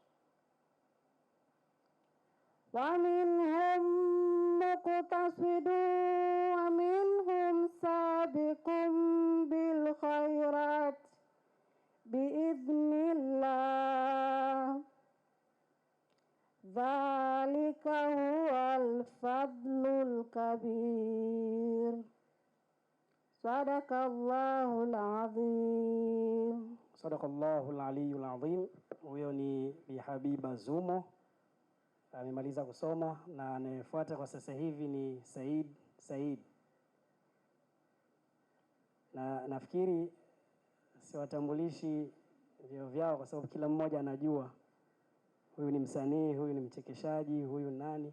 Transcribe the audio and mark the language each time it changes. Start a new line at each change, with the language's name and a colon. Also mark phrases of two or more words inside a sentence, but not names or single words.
Arabic: ومنهم سابق بالخيرات بإذن الله ذلك هو الفضل الكبير صدق الله العظيم. صدق الله العلي العظيم.
Swahili: Huyo ni Bi Habiba Zumo, amemaliza kusoma, na anayefuata kwa sasa hivi ni Said. Na nafikiri siwatambulishi vyeo vyao kwa sababu kila mmoja anajua huyu ni msanii, huyu ni mchekeshaji, huyu nani.